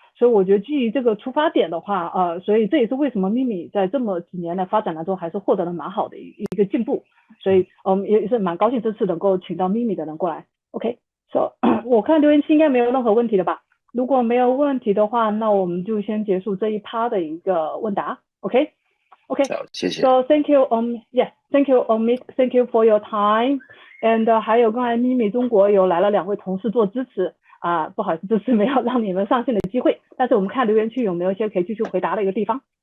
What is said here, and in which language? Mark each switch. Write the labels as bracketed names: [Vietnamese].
[Chinese] 所以我觉得基于这个出发点的话，所以这也是为什么咪咪在这么几年的发展当中还是获得了蛮好的一个进步。所以也是蛮高兴这次能够请到咪咪的人过来。 OK，so 我看留言区应该没有任何问题了吧？如果没有问题的话，那我们就先结束这一趴的一个问答。 OK，谢谢。 [English] So thank you, thank you, Omid, thank you for your time. [Chinese] And 还有刚才咪咪中国有来了2位同事做支持不好意思，这次没有让你们上线的机会，但是我们看留言区有没有一些可以继续回答的一个地方。